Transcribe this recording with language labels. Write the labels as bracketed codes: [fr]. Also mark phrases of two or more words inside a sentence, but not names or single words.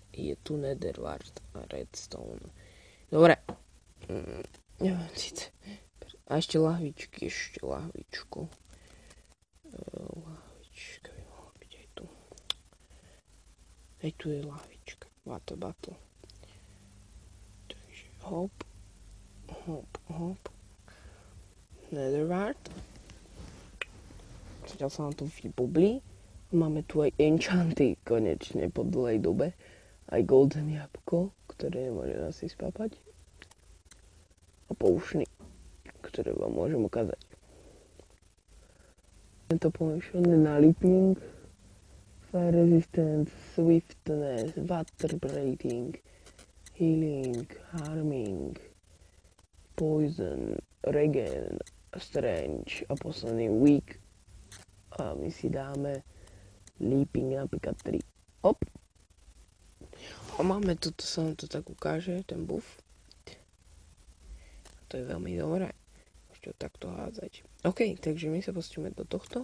[sk] Je tu netherwart a redstone. Dobre. Neviem, síce. A ešte lahvičky, lahvičku. Lahvička by mohla byť aj tu. Aj tu je lahvička. [en] Water bottle. [sk] Hop. Netherwart. Zatiaľ sa nám to vybublí. Máme tu aj enchanty konečne po dlhej dobe. Aj golden jabko, ktoré môžem asi spapať. A poušny, ktoré vám môžem ukázať. Tento pomenšený na [en] leaping, fire resistance, swiftness, water breathing, healing, harming, poison, regen, strange [sk] a posledný [en] weak. [sk] A my si dáme leaping napríklad 3. Hop. A máme toto, sa nám to tak ukáže, ten buff. To je veľmi dobré. Môžete takto hádzať. OK, takže my sa pustíme do tohto.